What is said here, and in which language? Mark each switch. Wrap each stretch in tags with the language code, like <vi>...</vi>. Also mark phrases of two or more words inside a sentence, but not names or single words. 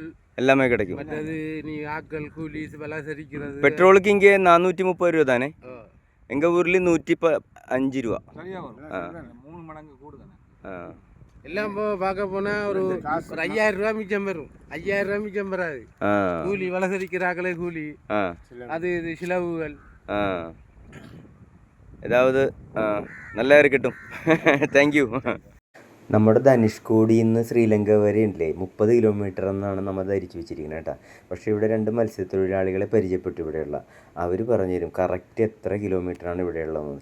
<ta>எல்லாமே கிடைக்கும். பெட்ரோலுக்கு இங்கே 430 രൂപ தானே? எங்க ஊர்ல 105 രൂപ. 3 மடங்கு கூடுதானே? எல்லாம் பார்க்க போனா ஒரு 5000 ரூபா மிச்சம் வரும். 5000 ரூபா மிச்சம் வராது. கூலி வளசரிக்கிறாங்களே கூலி, அது இது செலவுகள்.</ta> <ml>ഏതാവത് നല്ല കിട്ടും.</ml> <en>thank you.</en> <ml>നമ്മുടെ ധനുഷ്കോടിയിൽ നിന്ന് ശ്രീലങ്ക വരെ ഉണ്ടല്ലേ 30 കിലോമീറ്റർ എന്നാണ് നമ്മൾ ധരിച്ചു വെച്ചിരിക്കുന്നത് കേട്ടോ. പക്ഷേ ഇവിടെ 2 മത്സ്യത്തൊഴിലാളികളെ പരിചയപ്പെട്ടു ഇവിടെയുള്ള. അവർ പറഞ്ഞു തരും കറക്റ്റ് എത്ര കിലോമീറ്ററാണ് ഇവിടെയുള്ളതെന്ന്.</ml>